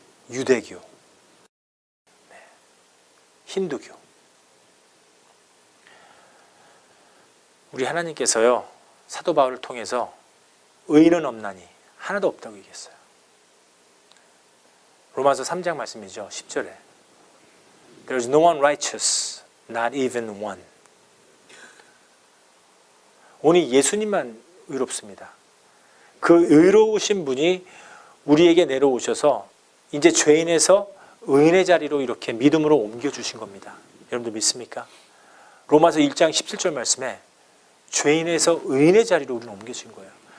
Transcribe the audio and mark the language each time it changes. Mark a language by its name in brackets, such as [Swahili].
[Korean] 유대교, 힌두교. 우리 하나님께서요, 사도 바울을 통해서 의인은 없나니 하나도 없다고 얘기했어요. 로마서 3장 말씀이죠. [English] 10절에 There is no one righteous, not even one. [Korean] 오직 예수님만 의롭습니다. 그 의로우신 분이 우리에게 내려오셔서 이제 죄인에서 의인의 자리로 이렇게 믿음으로 옮겨주신 겁니다. 여러분들 믿습니까? 로마서 1장 17절 말씀에 죄인에서 의인의 자리로 우리는 옮겨진 거예요.